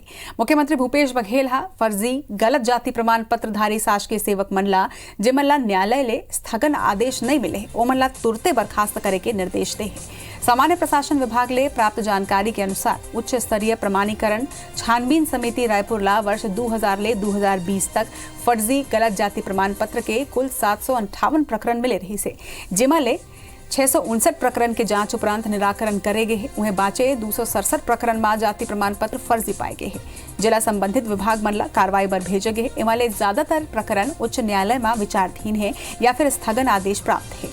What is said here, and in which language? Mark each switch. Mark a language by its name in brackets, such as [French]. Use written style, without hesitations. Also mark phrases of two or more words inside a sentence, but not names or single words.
[Chhattisgarhi] मुख्यमंत्री भूपेश बघेल फर्जी गलत जाति प्रमाण पत्रधारी शासकीय सेवक मन ला जेमन ला न्यायालय ले स्थगन आदेश नहीं मिले ओमन ला तुरते बर्खास्त करे के निर्देश दे है। सामान्य प्रशासन विभाग ले प्राप्त जानकारी के अनुसार उच्च स्तरीय प्रमाणीकरण छानबीन समिति रायपुर ला वर्ष 2000 ले 2020 तक फर्जी गलत जाति प्रमाण पत्र के कुल 758 प्रकरण मिले रही से, जेमा ले 659 प्रकरण के जांच उपरांत निराकरण करे गए हैं। उन्हें बाचे 267 प्रकरण में जाति प्रमाण पत्र फर्जी पाए गए हैं। जिला संबंधित विभाग मन ला कार्रवाई बर भेजे गए। इमाले ज्यादातर प्रकरण उच्च न्यायालय में विचाराधीन है या फिर स्थगन आदेश प्राप्त है।